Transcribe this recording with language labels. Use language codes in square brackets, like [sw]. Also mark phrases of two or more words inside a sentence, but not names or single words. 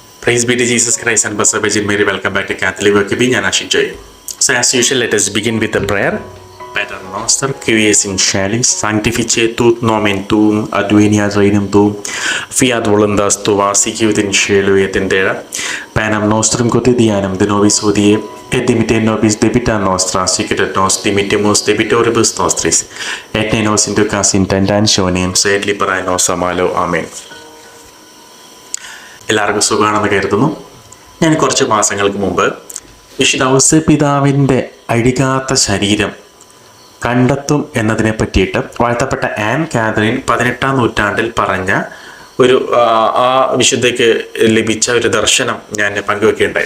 [en] Praise be to Jesus Christ and Blessed Virgin Mary. Welcome back to Catholic Workby. [ml] ഞാൻ Ashik Joy. [en] So as usual, let us begin with the prayer. [la] Pater noster, qui es in caelis, sanctificetur nomen tuum, adveniat regnum tuum, fiat voluntas tua, sicut in cielo et in terra. Panem nostrum quotidianum de nobis hodie, et dimitte nobis debita nostra, sicut et nos dimittimus debitoribus nostris, et ne nos inducas in tentationem, sed liberae nos a malo. [ml] Amen. എല്ലാവർക്കും സുഖമാണെന്ന് കരുതുന്നു. ഞാൻ കുറച്ച് മാസങ്ങൾക്ക് മുമ്പ് വിശുദ്ധ ഔസേപ്പിതാവിൻ്റെ അഴികാത്ത ശരീരം കണ്ടെത്തും എന്നതിനെ പറ്റിയിട്ട് വാഴ്ത്തപ്പെട്ട ആൻ കാതറിൻ 18-ാം നൂറ്റാണ്ടിൽ പറഞ്ഞ ഒരു ആ വിശുദ്ധയ്ക്ക് ലഭിച്ച ഒരു ദർശനം ഞാൻ പങ്കുവെക്കുകയുണ്ടായി.